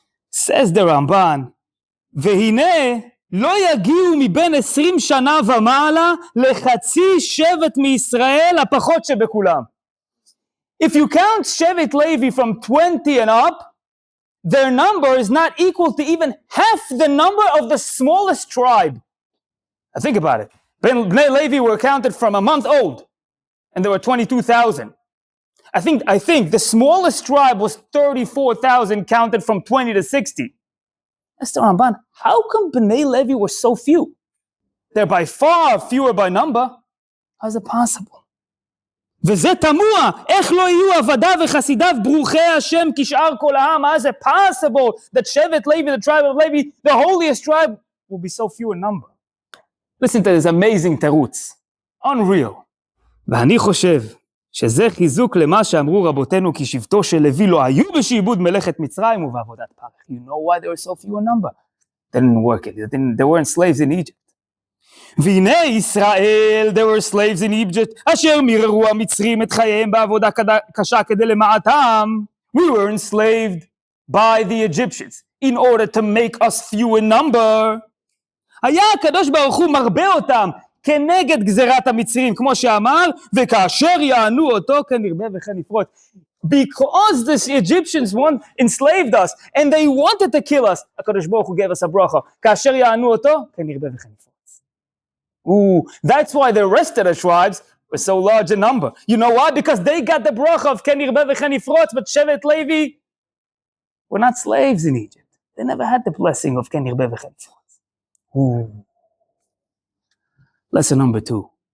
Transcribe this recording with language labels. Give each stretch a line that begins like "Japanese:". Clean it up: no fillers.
English: Says the Ramban,
Hebrew: והנה לא יגיעו מבין 20 שנה ומעלה לחצי שבט מישראל הפחות שבכולם.
English: If you count Shevet Levi from 20 and up, their number is not equal to even half the number of the smallest tribe. Now think about it. Bnei Levi were counted from a month old, and there were 22,000. I think the smallest tribe was 34,000 counted from 20 to 60. That's the Ramban. How come Bnei Levi were so few? They're by far fewer by number. How is it possible?
Hebrew: וזה תמוה, איך לא יהיו עבדיו וחסידיו ברוכי השם כשאר כל העם?
English: How is it possible that Shevet Levi, the tribe of Levi, the holiest tribe, will be so few in number? Listen to this amazing תירוץ. Unreal.
Hebrew: ואני חושב שזה חיזוק למה שאמרו רבותינו כי שבטו של לוי לא היו בשעבוד מלאכת מצרים ובעבודת פרך.
English: You know why they were so few in number? They didn't work it. They weren't slaves in Egypt.
Hebrew: והנה ישראל,
English: there were slaves in Egypt,
Hebrew: אשר מיררו המצרים את חייהם בעבודה קשה כדי למעטם.
English: We were enslaved by the Egyptians in order to make us few in number.
Hebrew: היה הקדוש ברוך הוא מרבה אותם כנגד גזירת המצרים, כמו שאמר, וכאשר יענו אותו כן ירבה וכן יפרוץ.
English: Because the Egyptians enslaved us and they wanted to kill us, הקדוש ברוך הוא gave us a bracha.
Hebrew: כאשר יענו אותו כן ירבה וכן יפרוץ.
English: Ooh, that's why the rest of the tribes were so large in number. You know why? Because they got the bracha of
Hebrew: Ken Yirbe v'Chen Yifrotz,
English: but Shevet Levi were not slaves in Egypt. They never had the blessing of
Hebrew: Ken Yirbe v'Chen Yifrotz.
English: Ooh. Lesson number 2.